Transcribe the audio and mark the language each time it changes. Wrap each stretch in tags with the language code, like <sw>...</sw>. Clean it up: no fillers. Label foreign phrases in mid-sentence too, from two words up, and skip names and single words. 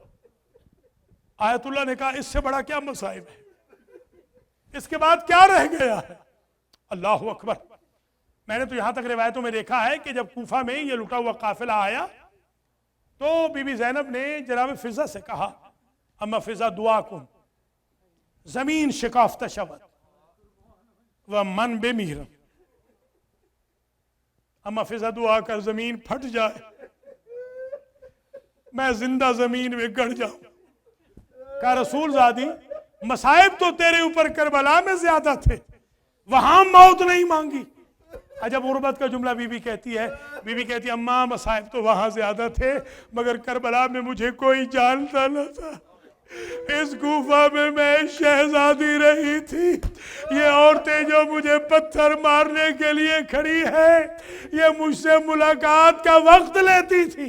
<ur>آیت اللہ نے کہا اس سے بڑا کیا مصائب ہے، اس کے بعد کیا رہ گیا ہے۔ اللہ اکبر۔ میں نے تو یہاں تک روایتوں میں دیکھا ہے کہ جب کوفہ میں یہ لٹا ہوا قافلہ آیا تو بی بی زینب نے جناب فضہ سے کہا</ur> <fa>اما فضہ دعا کن زمین شکافتہ شود ومن بمیرم،</fa> <ur>اما فضہ دعا کر زمین پھٹ جائے، میں زندہ زمین میں گڑ جاؤں۔ کہا رسول زادی مصائب تو تیرے اوپر کربلا میں زیادہ تھے، وہاں موت نہیں مانگی۔ عجب غربت کا جملہ بی بی کہتی ہے، بی بی کہتی ہے اماں مصائب تو وہاں زیادہ تھے مگر کربلا میں مجھے کوئی جانتا نہ تھا، اس کوفہ میں میں شہزادی رہی تھی، یہ عورتیں جو مجھے پتھر مارنے کے لیے کھڑی ہیں یہ مجھ سے ملاقات کا وقت لیتی تھی۔</ur>